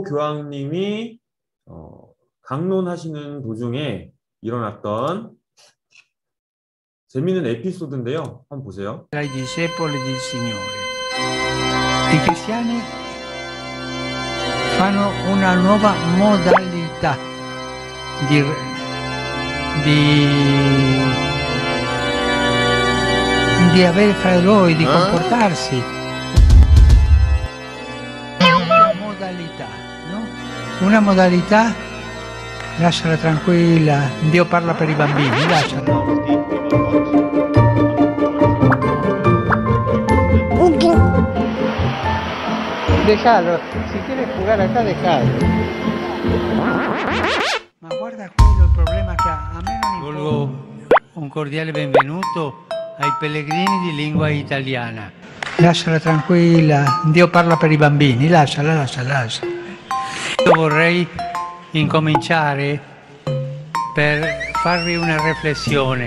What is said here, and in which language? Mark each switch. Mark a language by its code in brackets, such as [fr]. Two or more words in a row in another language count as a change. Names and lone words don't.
[ko] 교황님이 강론하시는 도중에 일어났던 재미있는 에피소드인데요. 한번 보세요. [it] Ai discepoli del Signore. I cristiani fanno una nuova modalità di, di avere fra loro, di comportarsi. Una modalità, no? Una modalità, lasciala tranquilla, Dio parla per i bambini, lasciala. [es] Déjalo, si quieres jugar acá, déjalo. [it] Ma guarda quello, il problema che a me non importa. Volgo un cordiale benvenuto ai pellegrini di lingua italiana. Lasciala tranquilla, Dio parla per i bambini, lasciala. Io vorrei incominciare per farvi una riflessione.